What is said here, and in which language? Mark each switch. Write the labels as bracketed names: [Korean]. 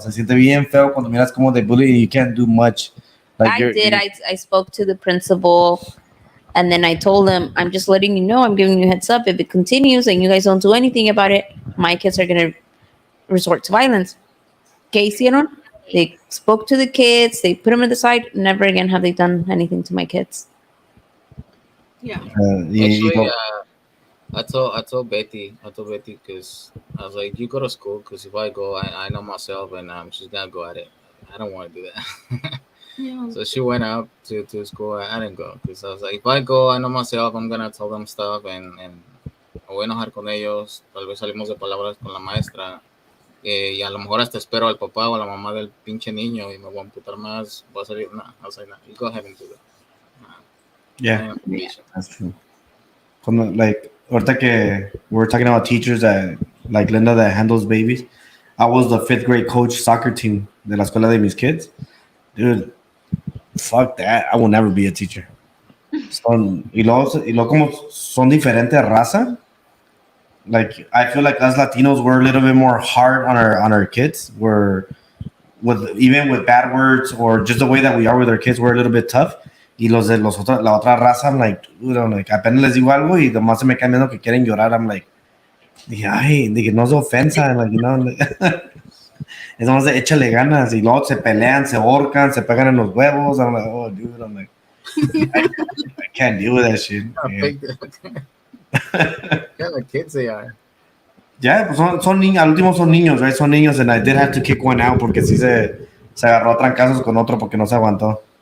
[Spanish] Se siente bien feo cuando miras como de bully [English] and you can't do much. Like I did. I spoke to the principal and then I told him, I'm just letting you know, I'm giving you a heads up. If it continues and you guys don't do anything about it, my kids are going to resort to violence. [Spanish] ¿Qué hicieron? [English] They spoke to the kids. They put them to the side. Never again have they done anything to my kids. Yeah. Actually, I told Betty because I was like, you go to school because if I go, I know myself and I'm just gonna go at it. I don't want to do that. Yeah. So she went up to school. I didn't go because I was like, if I go, I know myself. I'm gonna tell them stuff and [Spanish] me voy a enojar con ellos. Tal vez salimos de palabras con la maestra. Y a lo mejor hasta espero al papá o a la mamá del pinche niño y me voy a amputar más. Voy a salir. [English] No, I was like, no, you go ahead and do that. Yeah, that's true. Como, like, [Spanish] ahorita que [English] we're talking about teachers that, like Linda, that handles babies. I was the 5th grade coach soccer team [Spanish] de la escuela de mis [English] kids. Dude, fuck that. I will never be a teacher. [Spanish] Y luego como son diferente raza. [English] Like, I feel like us Latinos, we're a little bit more hard on our kids. We're even with bad words or just the way that we are with our kids, we're a little bit tough. [Spanish] Y la otra raza, [English] I'm like, dude, [Spanish] apenas les digo algo y nomás se me caen viendo que quieren llorar. I'm like, dije, no se ofensa, [English] like, you know, like, [Spanish] es nomás de échale ganas. Y luego se pelean, se ahorcan, se pegan en los huevos. [English] I'm like, oh, dude, I'm like, I can't deal with that shit. What kind of kids they are? [Spanish] Ya, pues son niños, al último son niños, right? Son niños, [English] and I did have to kick one out [Spanish] porque sí se agarró a trancazos con otro porque no se aguantó.